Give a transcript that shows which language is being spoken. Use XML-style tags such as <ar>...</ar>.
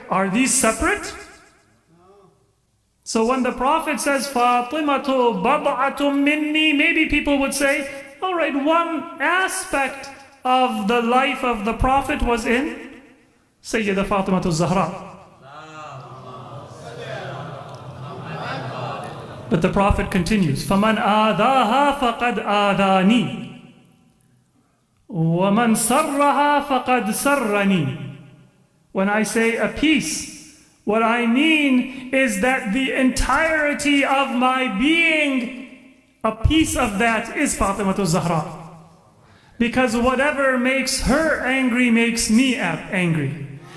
<en>Are these separate? So when the Prophet says,</en> <ar>Fatimatu bad'atum minni,</ar> <en>maybe people would say, all right, one aspect of the life of the Prophet was in Sayyida Fatimatu Zahra.</en> <ar>But the Prophet continues, فَمَنْ آذَاهَا فَقَدْ آذَانِي وَمَنْ سَرَّهَا فَقَدْ سَرَّنِي.</ar> <en>When I say a piece, what I mean is that the entirety of my being, a piece of that is Fatimatu Zahra. Because whatever makes her angry makes me angry.</en>